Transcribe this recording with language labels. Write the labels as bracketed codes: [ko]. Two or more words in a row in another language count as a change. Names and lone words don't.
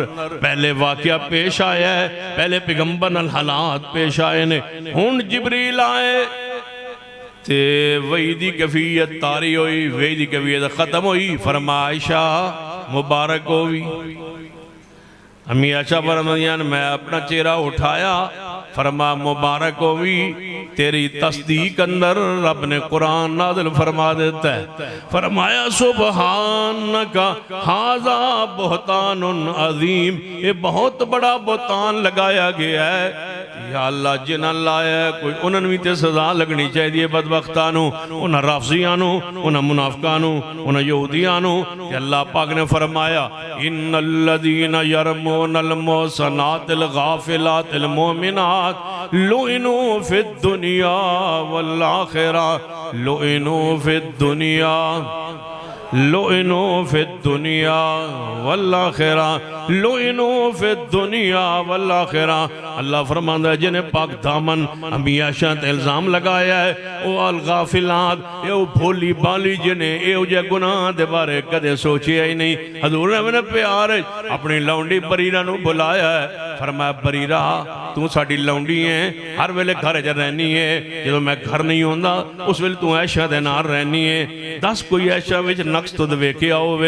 [pa] پہلے واقعہ پیش آیا ہے، پہلے پیغمبر نال حالات پیش آئے نے، ہُن جبریل آئے تے وحی دی کیفیت طاری ہوئی، وحی دی کیفیت ختم ہوئی. فرمائشا مبارک ہووی. امی عائشہ فرماندیاں میں اپنا چہرہ اٹھایا، فرما مبارک ہووی تیری تصدیق اندر رب نے قرآن نازل فرما دیتا ہے. [ar] فرمایا سبحانك هذا بهتان عظيم, [ur] یہ بہت بڑا بہتان لگایا گیا ہے. [pa] یا اللہ جنہاں لایا کوئی انہوں نے بھی تو سزا لگنی چاہیے بدبختاں نوں، اُنہاں رافضیاں نوں، اُنہاں منافقاں نوں، اُنہاں یہودیاں نوں. اللہ پاک نے فرمایا [ar] إن الذين يرمون المحصنات الغافلات المؤمنات لعنوا في الدنيا والآخرة، لعنوا في الدنيا، لعنوا في الدنيا والآخرة، لعنوا في الدنيا والآخرة. [pa] اللہ فرماندا ہے جنہیں پاک دامن امی عائشہ تے الزام لگایا ہے او [ar] الغافلات, [pa] یہ بھولی بھالی جنہیں ایہو جے گناہ دے بارے کدے سوچیا ہی نہیں. حضور نے اپنے پیار اپنی لونڈی برینہ نوں بلایا ہے، فرمایا بریرہ تُو ساڈی لونڈی ہے، ہر ویلے گھر چ رہنی ہے، جو میں گھر نہیں ہوندا اُس ویلے تُو عائشہ دے نال رہنی ہے، دس کوئی عائشہ وچ نقص تُد ویکھیا ہووے.